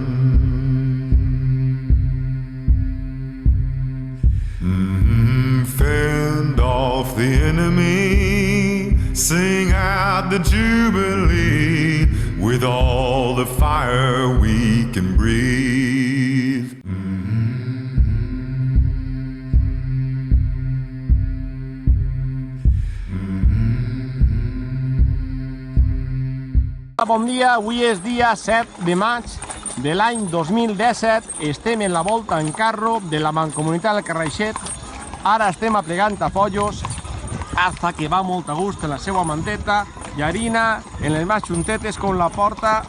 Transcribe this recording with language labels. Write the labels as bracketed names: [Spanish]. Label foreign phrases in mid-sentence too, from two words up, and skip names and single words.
[English] Fend off the enemy, sing out the jubilee with all the fire we can breathe. [Catalan] Bon dia, avui és dia 7 de maig de l'any 2017, estem en la volta en carro de la Mancomunitat del Carraixet, ara estem aplegant tafollos, Azza, que va molt a gust en la seva manteta, i Arina en les més juntetes com la porta.